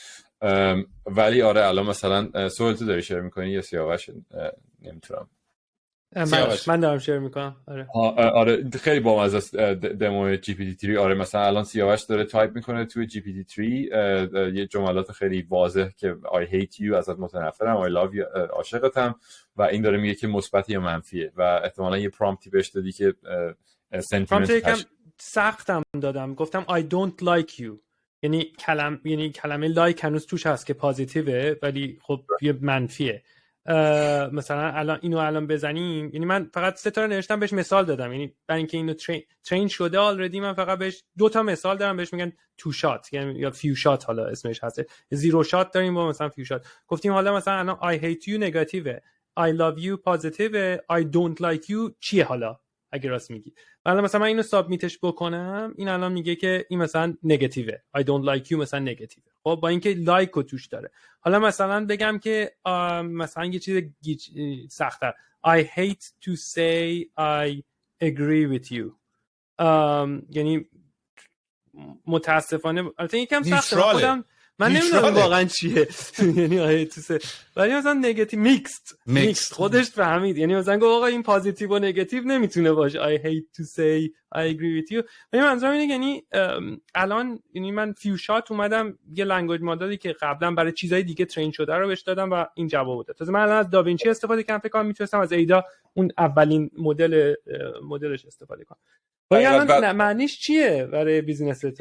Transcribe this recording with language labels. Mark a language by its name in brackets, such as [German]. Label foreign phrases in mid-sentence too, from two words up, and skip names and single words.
[Persian] ولی آره الان مثلا سوال تو داری شیر میکنی یا سیاوش؟ نمیتونم من دارم شیر میکنم. آره خیلی بامزه است دمو جی پی تی 3. آره مثلا الان سیاوش داره تایپ میکنه توی جی پی تی 3 یه جملات خیلی واضح که [English] I hate you [Persian] ازت متنفرم، [English] I love you [Persian] عاشقتم، و این داره میگه که مثبت یا منفیه و احتمالاً یه پرامپتی بهش دادی که سنتیمنت یکم سختم دادم، گفتم [English] I don't like you، [Persian] یعنی کلمه لایک هنوز توش هست که پوزیتیوه ولی خب یه منفیه. مثلا الان بزنیم، یعنی من فقط 3 تا نوشتم بهش مثال دادم، یعنی برای اینکه اینو ترین شده آلردی من فقط بهش 2 تا مثال دارم، بهش میگن [English] two shot [Persian] یعنی یا [English] few shot, [Persian] حالا اسمش هست 0 شات داریم با مثلا [English] few shot. [Persian] گفتیم حالا مثلا الان [English] I hate you [Persian] نگاتیوه، [English] I love you [Persian] پوزیتیوه، [English] I don't like you [Persian] چیه حالا اگه راست میگی. حالا مثلا من اینو سابمیتش بکنم، این الان میگه که این مثلا نگاتیوه، [English] I don't like you [Persian] مثلا نگاتیوه، خب با اینکه لایک رو توش داره. حالا مثلا بگم که مثلا یه چیز سخت‌تر، [English] I hate to say I agree with you، [Persian] یعنی متاسفانه البته یکم سخته خودم من نمیدونم واقعا چیه یعنی ولی مثلا [English] negative mixed [Persian] خودش فهمید، یعنی مثلا گفت آقا این پوزیتیو و نگاتیو نمیتونه باشه [English] I hate to say I agree with you. [Persian] ولی منظورم اینه یعنی الان یعنی من [English] few shot [Persian] اومدم یه [English] language model [Persian] که قبلا برای چیزای دیگه ترین شده رو بهش دادم و این جواب داد. تازه من الان از داوینچی استفاده کردم، فکر کنم میتونستم از ایدا اون اولین مدلش استفاده کنم. ولی الان معنیش چیه برای بیزینس تو؟